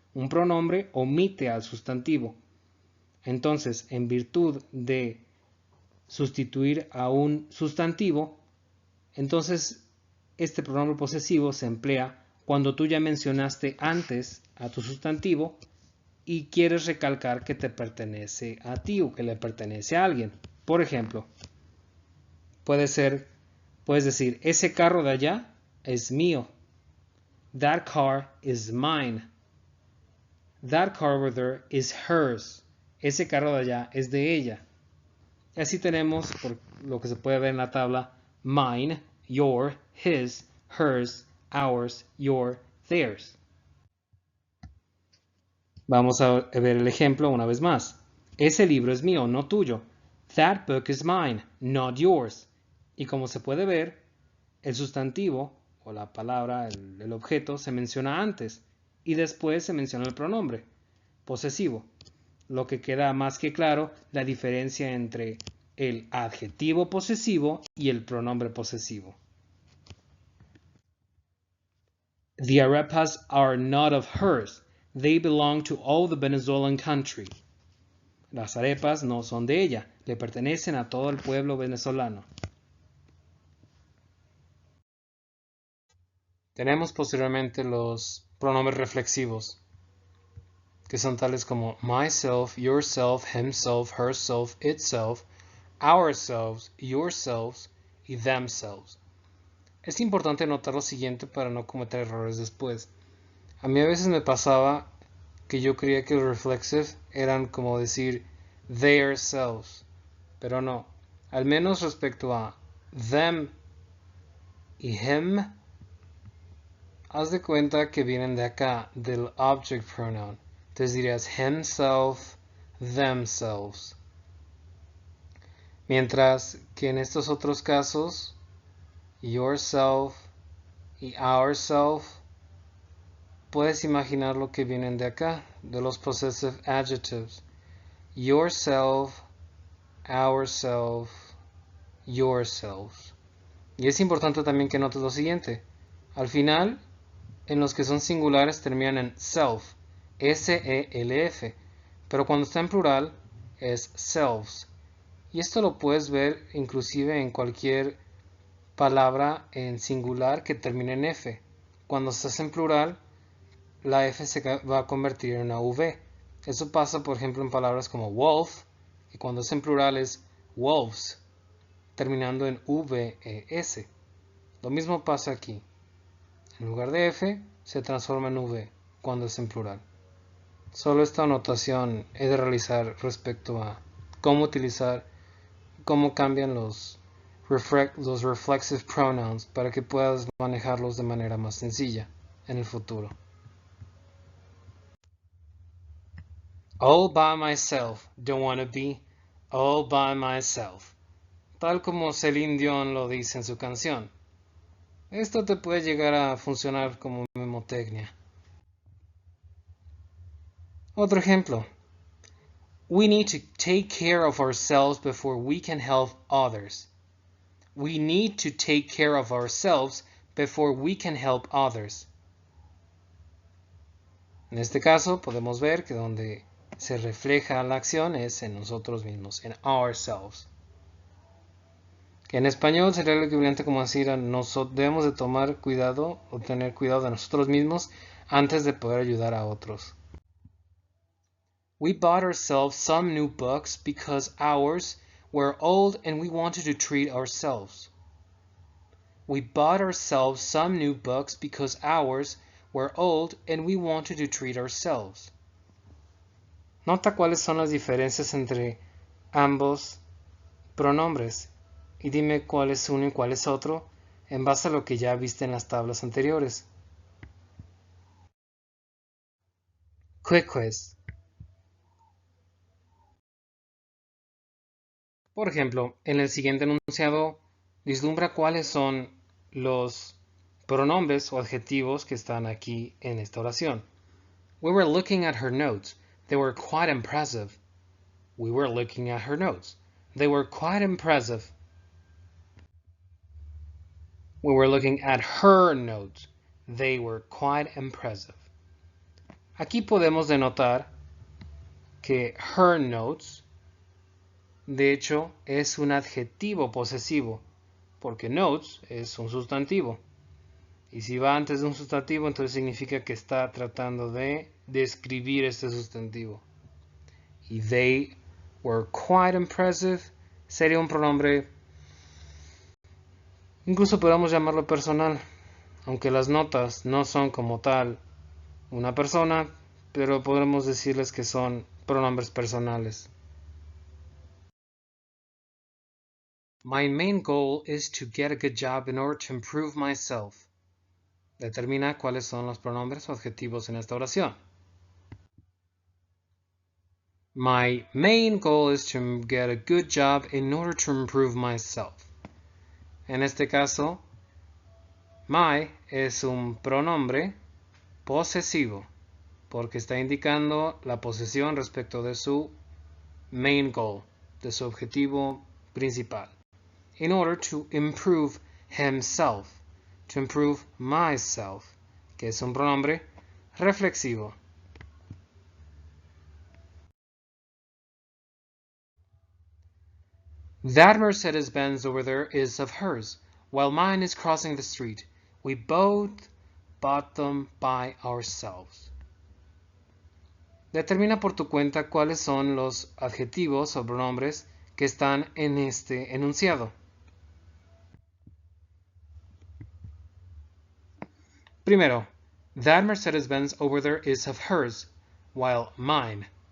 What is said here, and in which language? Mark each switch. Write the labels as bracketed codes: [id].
[es] Un pronombre omite al sustantivo. Entonces, en virtud de sustituir a un sustantivo, entonces este pronombre posesivo se emplea cuando tú ya mencionaste antes a tu sustantivo y quieres recalcar que te pertenece a ti o que le pertenece a alguien. Por ejemplo, puedes decir, ese carro de allá es mío. [en] That car is mine. That car over there is hers. [es] Ese carro de allá es de ella. Y así tenemos, por lo que se puede ver en la tabla, mine, your, his, hers, ours, your, theirs. Vamos a ver el ejemplo una vez más. Ese libro es mío, no tuyo. [en] That book is mine, not yours. [es] Y como se puede ver, el sustantivo o la palabra, el objeto, se menciona antes y después se menciona el pronombre posesivo, lo que queda más que claro la diferencia entre el adjetivo posesivo y el pronombre posesivo. [en] The arepas are not of hers. They belong to all the Venezuelan country. [es] Las arepas no son de ella, le pertenecen a todo el pueblo venezolano. Tenemos posteriormente los pronombres reflexivos, que son tales como myself, yourself, himself, herself, itself, ourselves, yourselves y themselves. Es importante notar lo siguiente para no cometer errores después. A mí a veces me pasaba que yo creía que los reflexive eran como decir their selves, pero no. Al menos respecto a them y him, haz de cuenta que vienen de acá, del object pronoun. Entonces dirías himself, themselves. Mientras que en estos otros casos, yourself y ourself, puedes imaginar lo que vienen de acá, de los possessive adjectives. Yourself, ourself, yourselves. Y es importante también que notes lo siguiente. Al final, en los que son singulares terminan en self, S-E-L-F, pero cuando está en plural es selves. Y esto lo puedes ver inclusive en cualquier palabra en singular que termine en F. Cuando estás en plural, la F se va a convertir en una V. Eso pasa, por ejemplo, en palabras como wolf, y cuando es en plural es wolves, terminando en V-E-S. Lo mismo pasa aquí. En lugar de F, se transforma en V cuando es en plural. Solo esta anotación he de realizar respecto a cómo utilizar, cómo cambian los reflexive pronouns para que puedas manejarlos de manera más sencilla en el futuro. [en] All by myself, don't wanna be all by myself. [es] Tal como Celine Dion lo dice en su canción. Esto te puede llegar a funcionar como memotecnia. Otro ejemplo. [en] We need to take care of ourselves before we can help others. We need to take care of ourselves before we can help others. [es] En este caso podemos ver que donde se refleja la acción es en nosotros mismos, en ourselves. Que en español sería el equivalente como decir debemos de tomar cuidado o tener cuidado de nosotros mismos antes de poder ayudar a otros. [en] We bought ourselves some new books because ours were old and we wanted to treat ourselves. We bought ourselves some new books because ours were old and we wanted to treat ourselves. [es] Nota cuáles son las diferencias entre ambos pronombres y dime cuál es uno y cuál es otro en base a lo que ya viste en las tablas anteriores. [en] Quick quiz. [es] Por ejemplo, en el siguiente enunciado, vislumbra cuáles son los pronombres o adjetivos que están aquí en esta oración. [en] We were looking at her notes. They were quite impressive. We were looking at her notes. They were quite impressive. We were looking at her notes. They were quite impressive. [es] Aquí podemos denotar que her notes, de hecho, es un adjetivo posesivo, porque notes es un sustantivo. Y si va antes de un sustantivo, entonces significa que está tratando de describir este sustantivo. Y [en] they were quite impressive [es] sería un pronombre, incluso podemos llamarlo personal, aunque las notas no son como tal una persona, pero podemos decirles que son pronombres personales. [en] My main goal is to get a good job in order to improve myself. [es] Determina cuáles son los pronombres o adjetivos en esta oración. [en] My main goal is to get a good job in order to improve myself. [es] En este caso, my es un pronombre posesivo porque está indicando la posesión respecto de su main goal, de su objetivo principal. [en] In order to improve himself, to improve myself, [es] que es un pronombre reflexivo. [en] That Mercedes-Benz over there is of hers, while mine is crossing the street. We both bought them by ourselves. [es] Determina por tu cuenta cuáles son los adjetivos o pronombres que están en este enunciado. [en] Primero, that Mercedes-Benz over there is of hers, while mine.